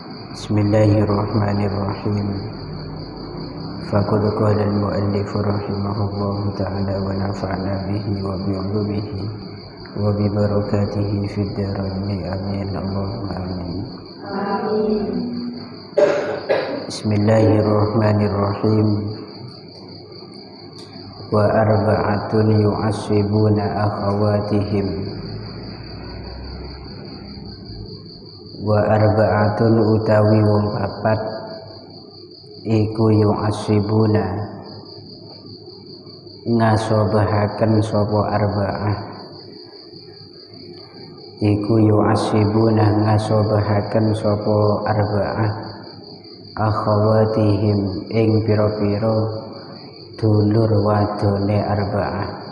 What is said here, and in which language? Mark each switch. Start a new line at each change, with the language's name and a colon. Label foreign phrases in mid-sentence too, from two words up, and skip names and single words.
Arabic: بسم الله الرحمن الرحيم فقد قال المؤلف رحمه الله تعالى ونفعنا به وبعلومه وببركاته في الدارين آمين اللهم آمين. Bismillahirrahmanirrahim. وأربعة يعصبون أخواتهم. وأربعة
Javanese: utawi wong papat iku yu'assibuna ngasobahaken sapa arba'ah iku yu'assibuna ngasobahaken sapa
Arabic: أربعة أخواتهم
Javanese: ing pira-pira dulur wadone arba'ah